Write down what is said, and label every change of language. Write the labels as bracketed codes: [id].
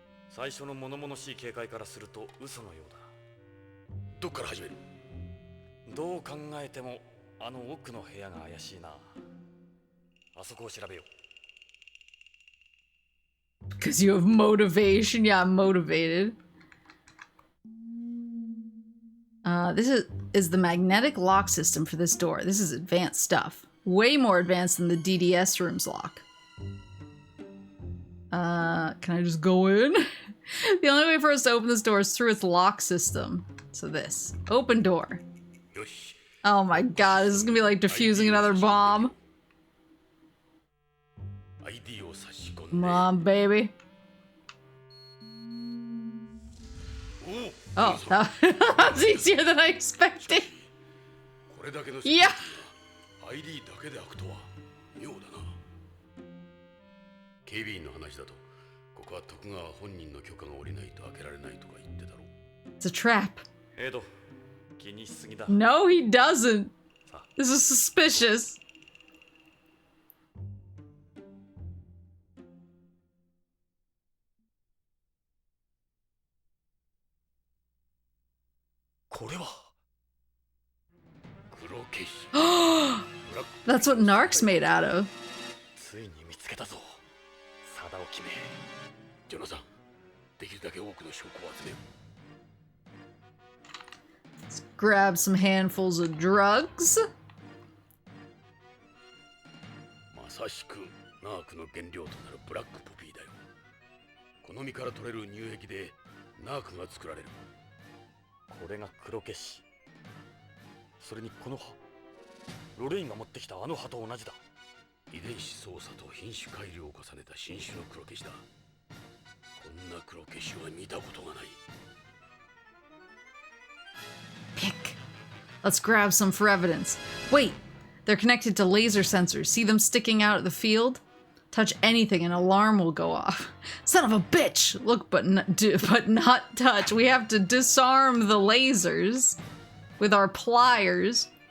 [ja] 最初の物々しい警戒からすると嘘のようだ。どっから始める？どう考えてもあの奥の部屋が怪しいな。あそこを調べよう。 [en] Because you have motivation. Yeah, I'm motivated. This is the magnetic lock system for this door. This is advanced stuff. Way more advanced than the DDS room's lock. Can I just go in? The only way for us to open this door is through its lock system. So this. Open door. [ja] よし。 [en] Oh my god, this is gonna be like defusing another bomb. [ja] ID を差し込んで。 [en] Come on, baby. Oh, that was easier than I expected. [ja] これだけの [en] Yeah. [ja] ID だけで開くとは妙だな。警備員の話だと、ここは徳川本人の許可が下りないと開けられないとか言ってたろ。 [en] It's a trap. [ja] エド、気にしすぎだ。 [en] No, he doesn't. This is suspicious. [ja] これは黒消し。 [en] That's what Narc's made out of. [ja] ついに見つけたぞ。定を決め。ジョナサン、できるだけ多くの証拠を集めよう。 [en] Let's grab some handfuls of drugs. [ja] まさしくナークの原料となるブラックポピーだよ。この実から取れる乳液でナークが作られる。これが黒消し。それにこの葉、ロレインが持ってきたあの葉と同じだ。遺伝子操作と品種改良を重ねた新種の黒消しだ。こんな黒消しは見たことがない。 [en] Pick. Let's grab some for evidence. Wait, they're connected to laser sensors. See them sticking out at the field? Touch anything, an alarm will go off. Son of a bitch! Look, but not touch. We have to disarm the lasers with our pliers.